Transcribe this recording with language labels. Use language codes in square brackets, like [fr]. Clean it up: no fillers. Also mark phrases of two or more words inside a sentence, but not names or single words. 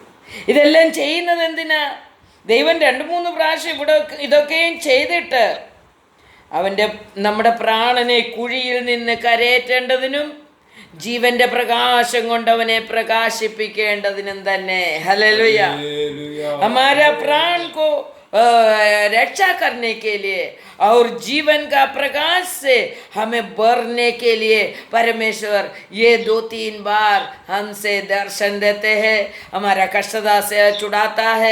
[ml] ഇതെല്ലാം ചെയ്യുന്നത് എന്തിനാ? ദൈവം 2-3 പ്രാവശ്യം ഇതൊക്കെയും ചെയ്തിട്ട് നമ്മുടെ പ്രാണനെ കുഴിയിൽ നിന്ന് കരയേറ്റേണ്ടതിനും ജീവന്റെ പ്രകാശം കൊണ്ട് അവനെ പ്രകാശിപ്പിക്കേണ്ടതിനും തന്നെ. ഹല്ലേലൂയ. [hi] हमारा प्राण को रक्षा करने के लिए और जीवन का प्रकाश से हमें भरने के लिए परमेश्वर ये 2-3 बार हमसे दर्शन देते हैं, हमारा कष्टता से छुड़ाता है.